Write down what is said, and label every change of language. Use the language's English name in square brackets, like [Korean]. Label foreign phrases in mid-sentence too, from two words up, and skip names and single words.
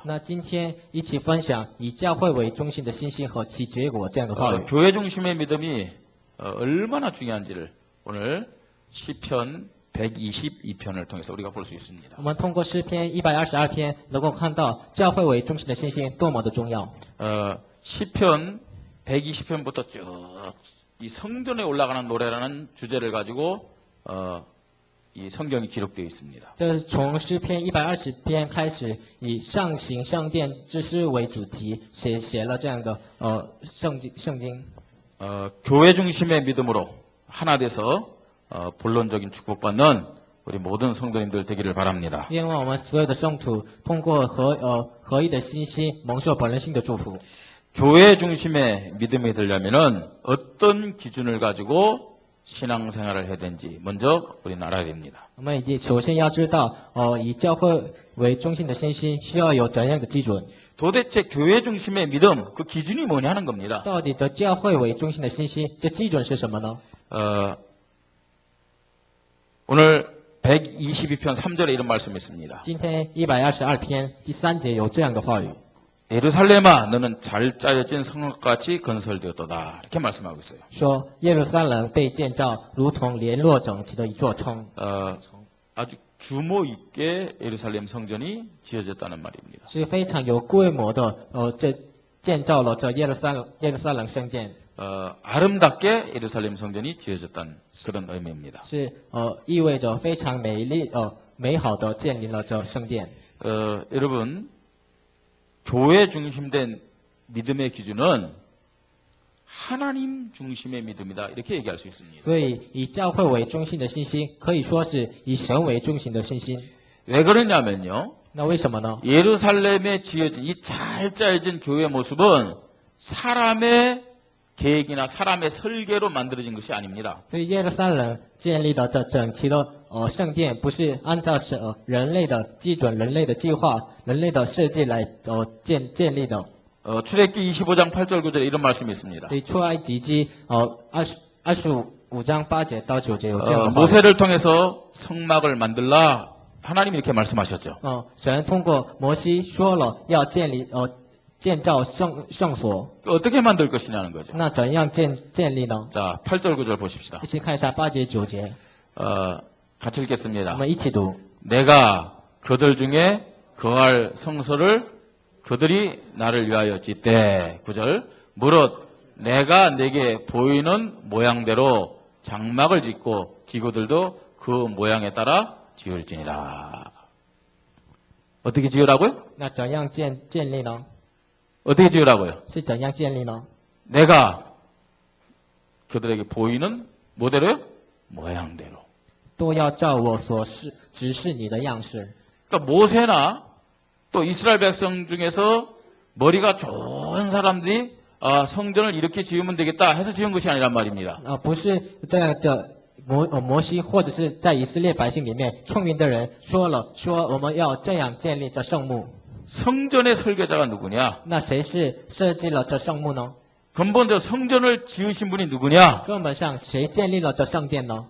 [Chinese] 那今天一起分享以教会为中心的信心和其结果这样的话语。 [Korean] 교회 중심의 믿음이 얼마나 중요한지를 오늘 시편 122편을 통해서 우리가 볼 수 있습니다. [Chinese] 我们通过诗篇122篇能够看到教会为中心的信心多么的重要。 [Korean] 시편 120편부터 쭉 이 성전에 올라가는 노래라는 주제를 가지고 이 성경이 기록되어 있습니다. [Chinese] 这从诗篇120篇开始，以上行圣殿之诗为主题，写了这样的圣经。 [Korean] 교회 중심의 믿음으로 하나 돼서 본론적인 축복받는 우리 모든 성도님들 되기를 바랍니다. [Chinese] 愿望我们所有的圣徒通过合一的信心，蒙受本人性的祝福。 [Korean] 교회 중심의 믿음이 되려면은 어떤 기준을 가지고 신앙생활을 해야 되는지 먼저 우리는 알아야 됩니다. [Chinese] 我们首先要知道，以教会为中心的信心需要有怎样的基准？ [Korean] 도대체 교회 중심의 믿음 그 기준이 뭐냐 하는 겁니다. [Chinese] 到底这教会为中心的信心，这基准是什么呢？ [Korean] 오늘 122편 3절에 이런 말씀이 있습니다. [Chinese] 今天122篇第3节有这样的话语。 [Korean] 예루살렘아 너는 잘 짜여진 성읍같이 건설되었도다. 이렇게 말씀하고 있어요. [Chinese] 说耶路撒冷被建造，如同联络整齐的一座城。 [Korean] 아주 규모 있게 예루살렘 성전이 지어졌다는 말입니다. [Chinese] 是非常有规模的，这建造了这耶路撒冷圣殿， [Korean] 아름답게 예루살렘 성전이 지어졌다는 그런 의미입니다. [Chinese] 是意味着非常美好的建立了这圣殿。 [Korean] 여러분 교회 중심된 믿음의 기준은 하나님 중심의 믿음이다 이렇게 얘기할 수 있습니다. [Chinese] 所以以教会为中心的信心，可以说是以神为中心的信心。 [Korean] 왜 그러냐면요. [Chinese] 那为什么呢？ [Korean] 예루살렘에 지어진 이 잘 짜여진 교회 모습은 사람의 계획이나 사람의 설계로 만들어진 것이 아닙니다. [Chinese] 所以耶路撒冷建立的这整齐的圣殿，不是按照人类的基准、人类的计划、人类的设计来建立的。 [Korean] 출애굽기 25장 8절 9절에 이런 말씀이 있습니다. [Chinese] 所以出埃及记25章8节到9节有这样的话语。 [Korean] 모세를 통해서 성막을 만들라 하나님이 이렇게 말씀하셨죠. [Chinese] 神通过摩西说了要建造圣所， [Korean] 어떻게 만들 것이냐는 거죠. [Chinese] 那怎样建立呢？ [Korean] 자, 8절 9절 보십시다. [Chinese] 一起看一下8节9节， [Korean] 같이 [Chinese] 我 [Korean] 읽겠습니다. [Chinese] 们一起读。 [Korean] 내가 그들 중에 거할 성소를 그들이 나를 위하여 짓되 9절 무릇 내가 내게 보이는 모양대로 장막을 짓고 기구들도 그 모양에 따라 지을지니라. 어떻게 지으라고요? [Chinese] 那怎样建立呢？ [Korean] 어떻게 지으라고요? [Chinese] 是怎样建立呢？ [Korean] 내가 그들에게 보이는 뭐대로요? 모양대로. [Chinese] 都要照我所指示你的样式。 [Korean] 그러니까 모세나 또 이스라엘 백성 중에서 머리가 좋은 사람들이 성전을 이렇게 지으면 되겠다 해서 지은 것이 아니란 말입니다. [Chinese] 不是这样的摩西或者是在以色列百姓里面聪明的人说我们要这样建立这圣幕。 [Korean] 성전의 설계자가 누구냐? [Chinese] 那谁是设计了这圣幕呢？ [Korean] 근본적으로 성전을 지으신 분이 누구냐? [Chinese] 根本上谁建立了这圣殿呢？